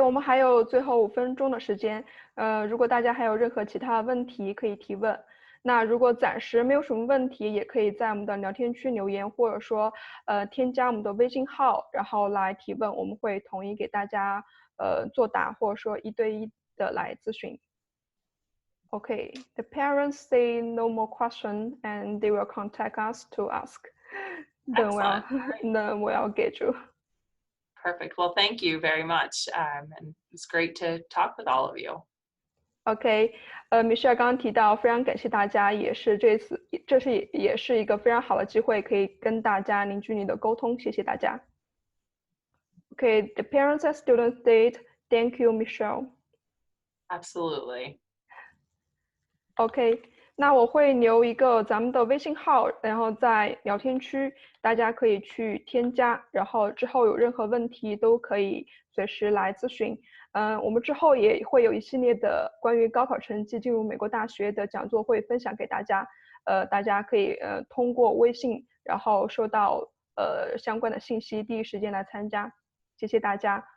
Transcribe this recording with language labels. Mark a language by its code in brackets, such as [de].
[zh] 我们还有最后5分钟的时间，如果大家还有任何其他的问题可以提问。那如果暂时没有什么问题，也可以在我们的聊天区留言，或者说添加我们的微信号，然后来提问，我们会统一给大家作答，或者说1对1的来咨询。 [en] Okay, the parents say no more question and they will contact us to ask. Then we'll get you. Perfect. Well, thank you very much. And it's great to talk with all of you. [zh] OK，Michelle 刚刚提到，非常感谢大家，也是这是一个非常好的机会，可以跟大家凝聚你的沟通，谢谢大家。 [en] OK, the parents and students did. Thank you, Michelle. Absolutely. [zh] OK， 那我会留一个咱们的微信号，然后在聊天区，大家可以去添加，然后之后有任何问题都可以随时来咨询。我们之后也会有一系列的关于高考成绩进入美国大学的讲座会分享给大家，大家可以通过微信，然后收到相关的信息，第一时间来参加。谢谢大家。